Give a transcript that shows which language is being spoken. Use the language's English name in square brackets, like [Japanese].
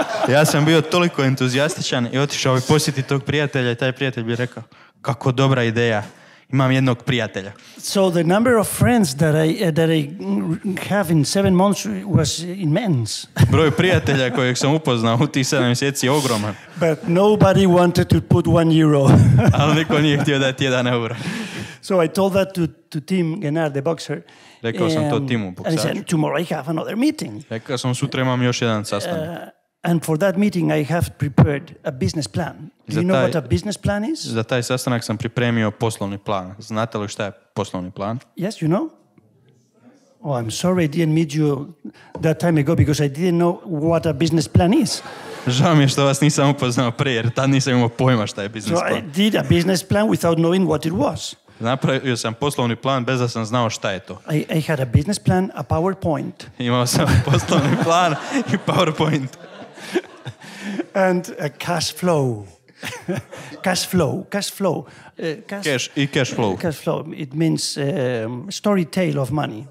[Croatian] Ja sam bio toliko entuzijastičan i otišao bi posjetiti tog prijatelja i taj prijatelj bi rekao, kako dobra ideja. Imam jednog prijatelja. [English] So the number of friends that I have in 7 months was immense. [Croatian] Broj prijatelja kojeg sam upoznao u tih 7 mjeseci je ogroman. [English] But nobody wanted to put €1. [Croatian] Ali niko nije htio dati €1. [English] So I told that to Tim Gennard, the boxer. [Croatian] Rekao sam to Timu, [English] And he [Croatian] boksaču. [English] said, tomorrow I have another meeting. [Croatian] Rekao sam, sutra imam još jedan sastanak. [English] And for that meeting I have prepared a business plan. Do you know what a business plan is? [Croatian] Za taj sastanak sam pripremio poslovni plan. Znate li šta je poslovni plan? [English] Yes, you know? Oh, I'm sorry I didn't meet you that time ago because I didn't know what a business plan is. [Croatian] Žao mi je što vas nisam upoznao prije, jer tad nisam imao pojma šta je biznis [English] So [Croatian] plan. [English] I did a business plan without knowing what it was. [Croatian] Napravio sam poslovni plan bez da sam znao šta je to. [English] I had a business plan, a PowerPoint. [Croatian] Imao sam poslovni plan i PowerPoint. [English] And a cash flow. Cash flow. Cash flow. Cash flow. It means story tale of money.